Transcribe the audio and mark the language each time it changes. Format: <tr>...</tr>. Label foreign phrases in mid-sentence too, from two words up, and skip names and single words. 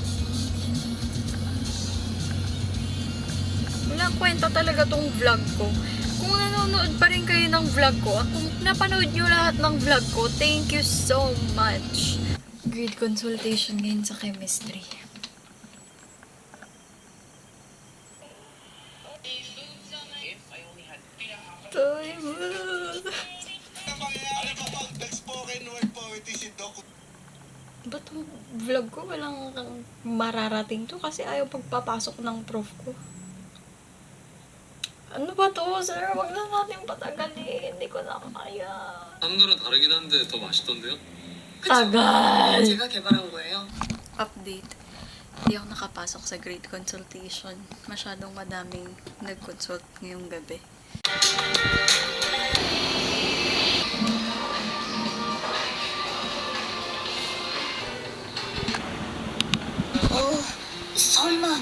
<tl>Walang kwenta talaga tong vlog ko. Kung nanonood pa rin kayo ng vlog ko, at kung napanood nyo lahat ng vlog ko,</tl> <en>thank you so much. Grade consultation</en> <tl>ngayon sa chemistry. Ba't ang vlog ko walang mararating to? Kasi ayaw pagpapasok ng prof ko. Ano ba to, sir? Wag na natin patagalin. Hindi ko na kaya.</tl> <ko>한글은 다르긴 한데 더 맛있던데요?</ko> <tl>Tagal!</tl> <ko>제가 개발한 거예요.</ko> <tl>Update. Hindi ako nakapasok sa</tl> <en>grade consultation.</en> <tl>Masyadong madaming nag-consult ngayong gabi.</tl> <ko>설마</ko>